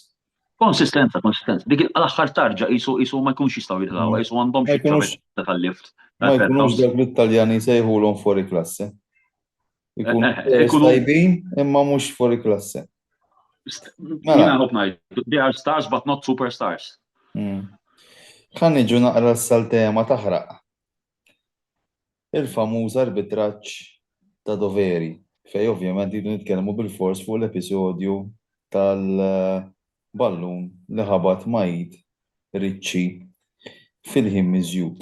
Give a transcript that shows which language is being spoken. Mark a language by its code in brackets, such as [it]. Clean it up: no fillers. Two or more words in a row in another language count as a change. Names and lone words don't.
[mt] Konsistenza. Dik l-aħħar tarġa qisu ma jkunx jistgħu jitilgħu, qisu għandhom xi ċavetta tal-lift. Ma jkunux dak l-Italjani sejħulhom [it] fuori klasse. [mt] Ikunu tajbin imma mhux [it] fuori klasse. [mt] Jiena ħobb ngħid, [en] they are stars but not superstars. [mt] Ħan niġu naqra s-saltema taħraq. Il-famuż arbitraġġ ta' doveri, fej ovvjament jidu nitkellmu bil-fors fuq l-episodju tal-ballun li ħabat Majid Ricci fil-ħin miżjud.